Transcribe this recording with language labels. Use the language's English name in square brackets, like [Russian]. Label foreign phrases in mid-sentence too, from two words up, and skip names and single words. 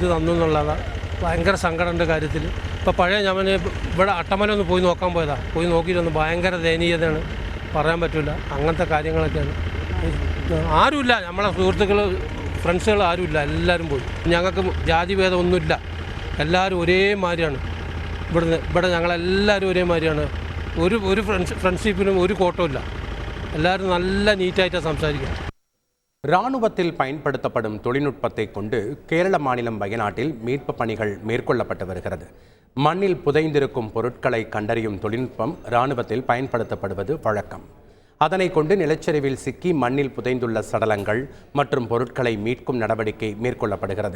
[Malayalam] തന്നു എന്നുള്ളതാണ് ഭയങ്കര സങ്കടമുണ്ട് കാര്യത്തിൽ ഇപ്പോൾ പഴയ ഞാൻ ഇവിടെ അട്ടമല ഒന്ന് പോയി നോക്കാൻ പോയതാണ് പോയി നോക്കിയിട്ടൊന്ന് ഭയങ്കര ദയനീയതയാണ് പറയാൻ പറ്റില്ല അങ്ങനത്തെ കാര്യങ്ങളൊക്കെയാണ് ആരുമില്ല നമ്മളെ സുഹൃത്തുക്കൾ ഫ്രണ്ട്സുകൾ ആരുമില്ല എല്ലാവരും പോയി ഞങ്ങൾക്ക് ജാതിഭേദം ഒന്നുമില്ല എല്ലാവരും ഒരേ മാതിരിയാണ് ഇവിടെ ഞങ്ങളെല്ലാവരും ഒരേ മാതിരിയാണ് ഒരു ഫ്രണ്ട്ഷിപ്പിനും ഒരു കോട്ടമില്ല എല്ലാവരും നല്ല നീറ്റായിട്ടാണ് സംസാരിക്കുക. [Tamil] இராணுவத்தில் பயன்படுத்தப்படும் தொழில்நுட்பத்தை கொண்டு கேரள மாநிலம் வயநாட்டில் மீட்பு பணிகள் மேற்கொள்ளப்பட்டு வருகிறது. மண்ணில் புதைந்திருக்கும் பொருட்களை கண்டறியும் தொழில்நுட்பம் இராணுவத்தில் பயன்படுத்தப்படுவது வழக்கம். அதனை கொண்டு நிலச்சரிவில் சிக்கி மண்ணில் புதைந்துள்ள சடலங்கள் மற்றும் பொருட்களை மீட்கும் நடவடிக்கை மேற்கொள்ளப்படுகிறது.